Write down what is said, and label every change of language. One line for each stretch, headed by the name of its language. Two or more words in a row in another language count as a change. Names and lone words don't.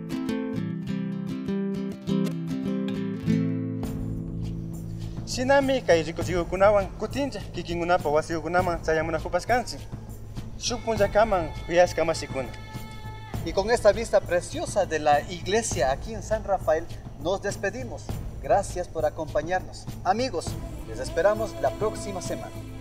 Quechua: Shinami kay rikuchikukunawan kutincha kikingunapa wasikukunaman chayamunajupaskanchi. Shukpunllakaman kuyashkamashikuna.
Spanish: Y con esta vista preciosa de la iglesia aquí en San Rafael, nos despedimos. Gracias por acompañarnos. Amigos, les esperamos la próxima semana.